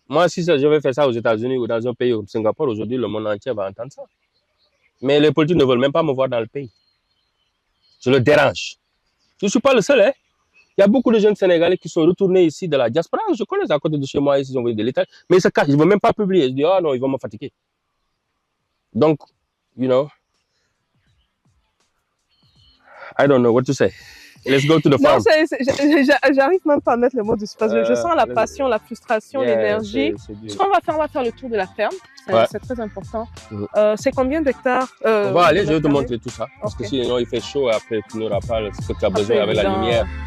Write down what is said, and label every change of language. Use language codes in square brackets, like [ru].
[fr] Moi, si je vais faire ça aux États-Unis ou dans un pays comme Singapour, aujourd'hui, le monde entier va entendre ça. Mais les politiques ne veulent même pas me voir dans le pays. Je le dérange. Je ne suis pas le seul, hein? Il y a beaucoup de jeunes Sénégalais qui sont retournés ici de la diaspora. Je connais à côté de chez moi, ils sont venus de l'Italie. Mais ils se cachent, ils ne veulent même pas publier. Ils se disent, oh non, ils vont me fatiguer. [en] Donc, you know, I don't know what to say. Let's go to the farm. [fr] Non, j'arrive même pas à mettre le mot dessus parce que je sens la passion, la frustration, l'énergie. Ce qu'on va faire, on va faire le tour de la ferme. C'est très important. C'est combien d'hectares on va aller, je vais te montrer tout ça. Parce que sinon, il fait chaud et après, tu n'auras pas ce que tu as besoin avec la lumière.